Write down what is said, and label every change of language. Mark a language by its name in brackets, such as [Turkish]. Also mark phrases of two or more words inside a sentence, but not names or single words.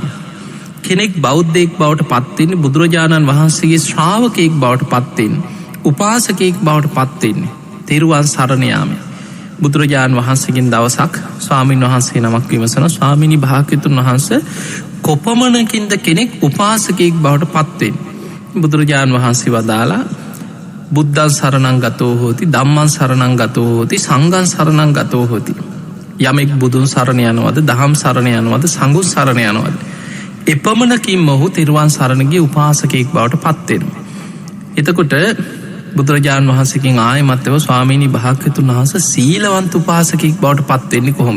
[Sinhala] කෙනෙක් බෞද්ධයෙක් බවට පත් වෙන්නේ බුදුරජාණන් වහන්සේගේ ශ්‍රාවකයෙක් බවට පත් වෙන්නේ උපාසකයෙක් බවට පත් වෙන්නේ තෙරුවන් සරණ යාමෙන්. බුදුරජාණන් වහන්සේගෙන් දවසක් ස්වාමීන් වහන්සේ නමක් විමසනවා ස්වාමීනි භාග්‍යවතුන් වහන්සේ කොපමණකින්ද කෙනෙක් උපාසකයෙක් බවට පත් වෙන්නේ? බුදුරජාණන් වහන්සේ වදාලා [Pali] බුද්ධං සරණං ගතෝ හෝති ධම්මං සරණං ගතෝ හෝති සංඝං සරණං ගතෝ හෝති. [Sinhala] යමෙක් බුදුන් සරණ යනවද දහම් සරණ යනවද සංඝුන් සරණ යනවද එපමණකින් මොහු තෙරුවන් සරණ ගිය උපාසකයෙක් බවට පත් වෙනවා. එතකොට බුදුරජාණන් වහන්සේකින් ආයෙමත්ව ස්වාමීනි භාග්‍යවතුන් වහන්සේ සීලවන්ත උපාසකයෙක් බවට පත් වෙන්නේ කොහොමද?